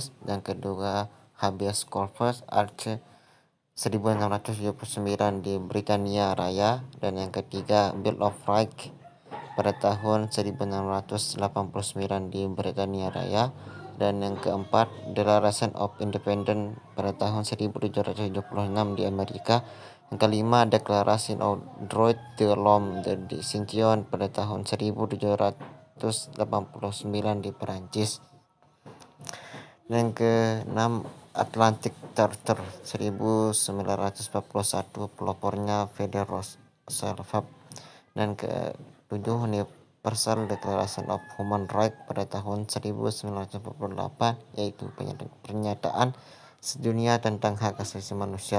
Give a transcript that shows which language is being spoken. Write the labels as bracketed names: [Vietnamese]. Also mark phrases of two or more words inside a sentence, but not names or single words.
[Indonesian] Dan kedua, Habeas Corpus Act 1679 di Britania Raya. Dan yang ketiga, Bill of Rights pada tahun 1689 di Britania Raya. Dan yang keempat, Declaration of Independence pada tahun 1776 di Amerika. Yang kelima, Declaration of Droit de l'Homme de Distinction pada tahun 1789 di Perancis. Dan yang keenam, Atlantic Charter 1941, pelopornya Federal Reserve. Dan ketujuh, Universal Declaration of Human Rights pada tahun 1948, yaitu pernyataan sedunia tentang hak asasi manusia.